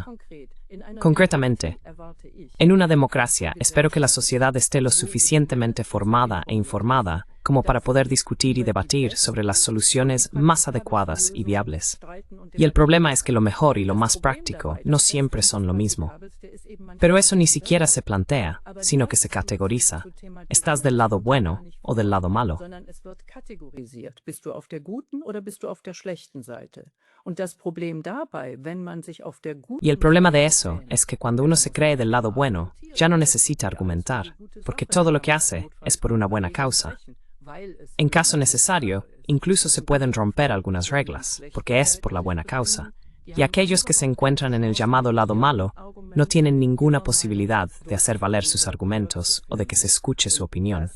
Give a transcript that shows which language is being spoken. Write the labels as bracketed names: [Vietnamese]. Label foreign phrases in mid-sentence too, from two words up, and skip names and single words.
[Spanish] Concretamente, en una democracia espero que la sociedad esté lo suficientemente formada e informada como para poder discutir y debatir sobre las soluciones más adecuadas y viables. Y el problema es que lo mejor y lo más práctico no siempre son lo mismo. Pero eso ni siquiera se plantea, sino que se categoriza. ¿Estás del lado bueno o del lado malo? [German] Bist du auf der guten oder bist du auf der schlechten Seite? Und das Problem dabei, wenn man sich auf der guten. [Spanish] Y el problema de eso es que cuando uno se cree del lado bueno, ya no necesita argumentar, porque todo lo que hace es por una buena causa. En caso necesario, incluso se pueden romper algunas reglas, porque es por la buena causa. Y aquellos que se encuentran en el llamado lado malo no tienen ninguna posibilidad de hacer valer sus argumentos o de que se escuche su opinión.